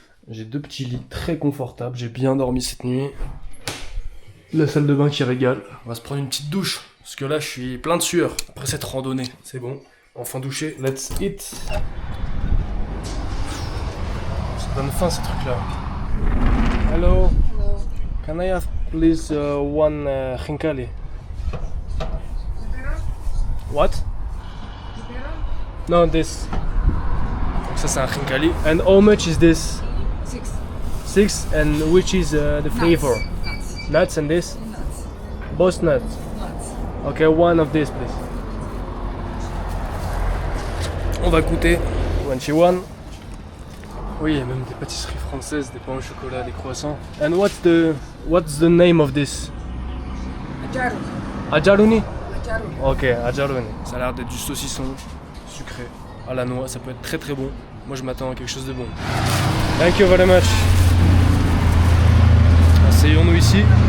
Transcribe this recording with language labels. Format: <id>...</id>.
<fr>J'ai deux petits lits très confortables, j'ai bien dormi cette nuit. La salle de bain qui régale. On va se prendre une petite douche, parce que là je suis plein de sueur. Après cette randonnée, c'est bon. Enfin douché,</fr> <en>let's eat.</en> <fr>Ça donne faim ces trucs là.</fr> <en>Hello. Can I have please one khinkali? What? No, this.</en> <fr>Donc ça c'est un khinkali.</fr> <en>And how much is this? 6. And which is the flavor? Nuts and this? Nuts. Both nuts. Nuts. Okay, one of these please.</en> <fr>On va goûter. 21. Oui, il y a même des pâtisseries françaises, des pains au chocolat, des croissants.</fr> <en>And what's the name of this? Ajaruni. Ajaruni? Ok, ajarone.</en> <fr>Ça a l'air d'être du saucisson sucré à la noix, ça peut être très très bon. Moi je m'attends à quelque chose de bon.</fr> <en>Thank you very much.</en> <fr>Asseyons-nous ici.</fr>